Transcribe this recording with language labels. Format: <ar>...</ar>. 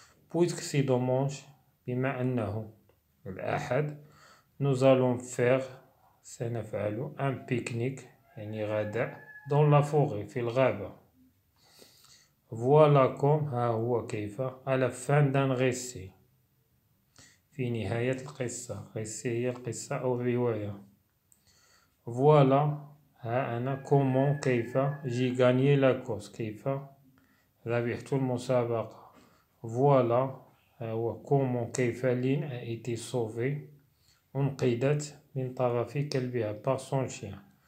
<fr>puisque c'est dimanche</fr> <ar>بما أنه الأحد</ar> <fr>nous allons faire</fr> <ar>سنفعل</ar> <fr>un pique-nique</fr> <ar>يعني غداء</ar> <fr>dans la forêt</fr> <ar>في الغابة.</ar> <fr>voilà comme</fr> <ar>ها هو كيف</ar> <fr>à la fin d'un récit</fr> <ar>في نهاية القصة. récit هي القصة أو الرواية.</ar> <fr>voilà</fr> <ar>ها أنا</ar> <fr>comment</fr> <ar>كيف</ar> <fr>j'ai gagné la course</fr> <ar>كيف ربحت المسابقة.</ar> <fr>voilà</fr> <ar>ها هو</ar> <fr>comment</fr> <ar>كيف</ar> <fr>لين a été sauvée</fr> <ar>أنقذت من طرف كلبها</ar> <fr>par son chien.</fr>